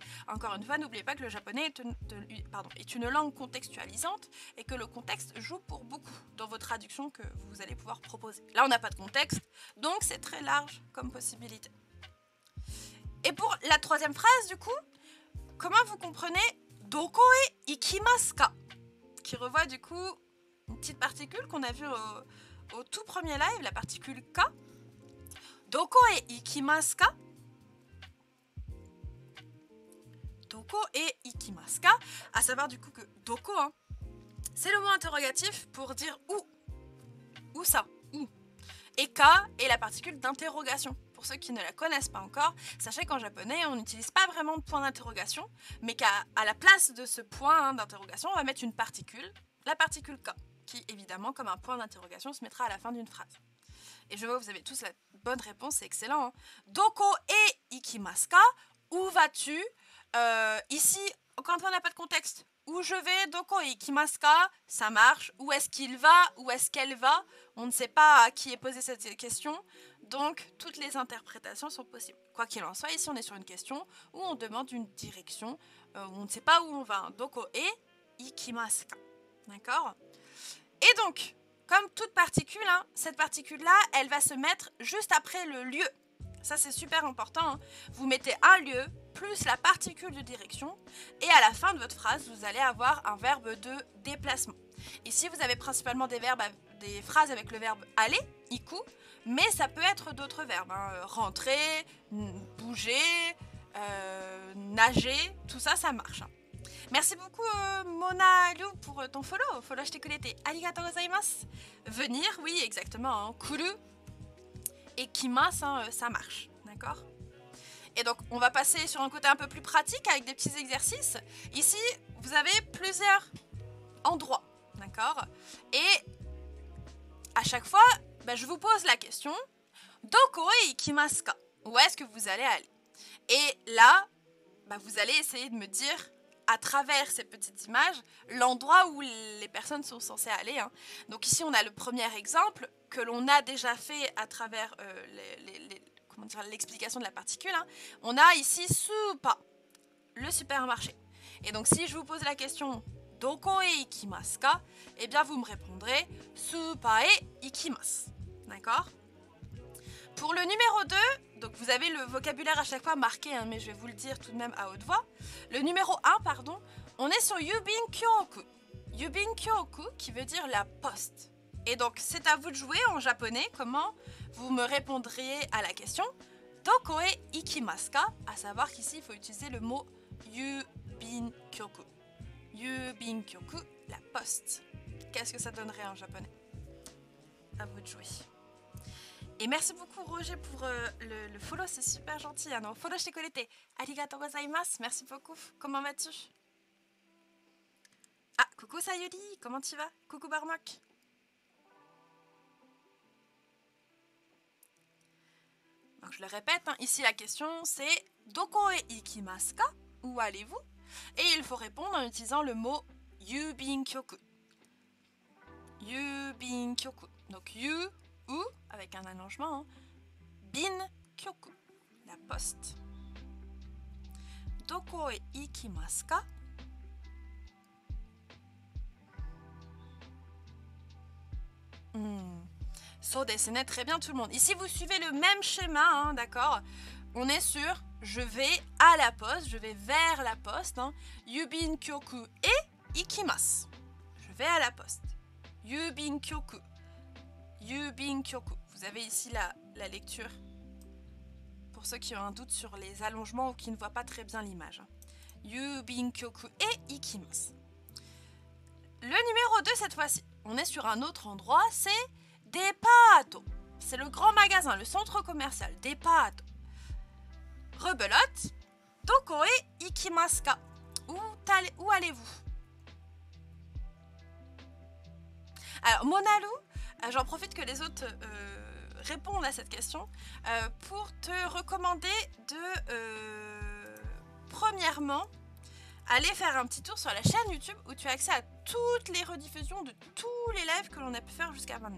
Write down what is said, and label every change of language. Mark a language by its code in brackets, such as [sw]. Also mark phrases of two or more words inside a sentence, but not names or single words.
[fr] Encore une fois, n'oubliez pas que le japonais est une langue contextualisante et que le contexte joue pour beaucoup dans vos traductions que vous allez pouvoir proposer. Là, on n'a pas de contexte, donc c'est très large comme possibilité. Et pour la troisième phrase, du coup, comment vous comprenez [ja] doko e ikimasu ka, [fr] qui revoit du coup une petite particule qu'on a vue au tout premier live, la particule ka. [ja] Doko e ikimasu ka. Doko e ikimasu ka, [fr] à savoir du coup que doko, hein, c'est le mot interrogatif pour dire où. Où ça? Où? Et ka est la particule d'interrogation. Pour ceux qui ne la connaissent pas encore, sachez qu'en japonais, on n'utilise pas vraiment de point d'interrogation, mais qu'à la place de ce point d'interrogation, on va mettre une particule, la particule ka, qui évidemment, comme un point d'interrogation, se mettra à la fin d'une phrase. Et je vois que vous avez tous la bonne réponse, c'est excellent. Hein. [ja] Doko e ikimasu ka? [fr] Où vas-tu? Ici, encore une fois, on n'a pas de contexte. Où je vais, [ja] doko e ikimasu ka? [fr] Ça marche. Où est-ce qu'il va? Où est-ce qu'elle va? On ne sait pas à qui est posée cette question. Donc, toutes les interprétations sont possibles. Quoi qu'il en soit, ici, on est sur une question où on demande une direction, où on ne sait pas où on va. [ja] Doko e ikimasu ka? [fr] D'accord? Et donc, comme toute particule, hein, cette particule-là, elle va se mettre juste après le lieu. Ça, c'est super important. Hein. Vous mettez un lieu plus la particule de direction et à la fin de votre phrase, vous allez avoir un verbe de déplacement. Ici, vous avez principalement des phrases avec le verbe aller, iku, mais ça peut être d'autres verbes. Hein. Rentrer, bouger, nager, tout ça, ça marche. Hein. Merci beaucoup Mona Liu pour ton follow. [ja] Follow shite kurete arigatou gozaimasu. [fr] Venir, oui, exactement. Hein. Kuru et kimasu, hein, ça marche. D'accord? Et donc, on va passer sur un côté un peu plus pratique avec des petits exercices. Ici, vous avez plusieurs endroits. D'accord? Et à chaque fois, je vous pose la question [ja] doko e ikimasu ka? [fr] Où est-ce que vous allez aller? Et là, vous allez essayer de me dire à travers ces petites images, l'endroit où les personnes sont censées aller. Hein. Donc ici, on a le premier exemple que l'on a déjà fait à travers l'explication de la particule. Hein. On a ici Supa, le supermarché. Et donc si je vous pose la question [ja] doko e ikimasu ka, [fr] eh bien vous me répondrez [ja] Supa e ikimasu. [fr] D'accord? Pour le numéro 2, donc vous avez le vocabulaire à chaque fois marqué, hein, mais je vais vous le dire tout de même à haute voix. Le numéro 1, pardon, on est sur [ja] Yubin Kyoku. Yubin Kyoku [fr] qui veut dire la poste. Et donc c'est à vous de jouer en japonais comment vous me répondriez à la question [ja] doko e ikimasu ka, [fr] à savoir qu'ici il faut utiliser le mot [ja] Yubin Kyoku. Yubin Kyoku, [fr] la poste. Qu'est-ce que ça donnerait en japonais? À vous de jouer. Et merci beaucoup Roger pour le follow, c'est super gentil. Hein. Follow shite kurete arigatou gozaimasu. Merci beaucoup. Comment vas-tu? Ah, coucou Sayuri, comment tu vas? Coucou Barmok. Donc je le répète, hein, ici la question c'est [ja] doko e ikimasu ka? [fr] Où allez-vous? Et il faut répondre en utilisant le mot [ja] Yubin Kyoku. Yubin kyoku. [fr] Donc yu, ou, avec un allongement, hein. [ja] Bin kyoku, [fr] la poste. [ja] Doko e ikimasu ka? So desu ne, [fr] très bien tout le monde. Ici vous suivez le même schéma, hein, d'accord? On est sur je vais à la poste, je vais vers la poste. Hein. [ja] Yubin kyoku et ikimasu. [fr] Je vais à la poste. [ja] Yubin kyoku. Yubin kyoku. [fr] Vous avez ici la lecture. Pour ceux qui ont un doute sur les allongements ou qui ne voient pas très bien l'image. [ja] Yubin kyoku et ikimasu. [fr] Le numéro 2 cette fois-ci. On est sur un autre endroit, c'est Depato. C'est le grand magasin, le centre commercial. [ja] Depato. Rebelote. Doko e ikimasu ka? [fr] Où allez-vous? Alors, Monalu, j'en profite que les autres répondent à cette question pour te recommander de, premièrement, aller faire un petit tour sur la chaîne YouTube où tu as accès à toutes les rediffusions de tous les lives que l'on a pu faire jusqu'à maintenant.